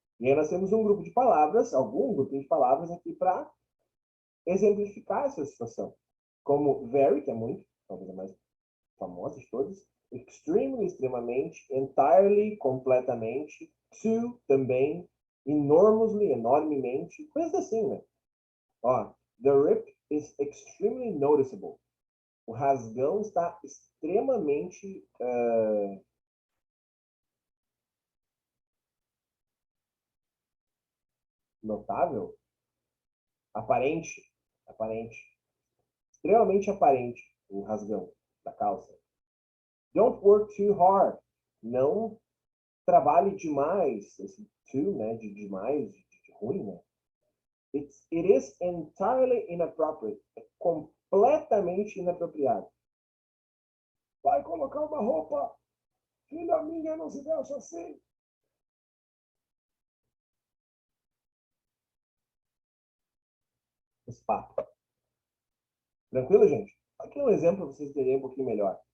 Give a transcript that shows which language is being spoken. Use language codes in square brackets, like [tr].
[pt] E aí nós temos um grupo de palavras, algum grupo de palavras aqui para exemplificar essa situação. Como very, que é muito, talvez a mais famosa de todas, extremely, extremamente, entirely, completamente, to, também, enormously, enormemente, coisas assim, né? [en] Ó, the rip is extremely noticeable. [pt] O rasgão está extremamente notável, aparente, aparente, extremamente aparente o rasgão da calça. [en] Don't work too hard. [pt] Não trabalhe demais. Esse too, né, de demais, de ruim, né? [en] It is entirely inappropriate. [pt] É completamente inapropriado. Vai colocar uma roupa, filha minha, não se deixa assim. Esse papo. Tranquilo, gente? Aqui é um exemplo para vocês entenderem um pouquinho melhor.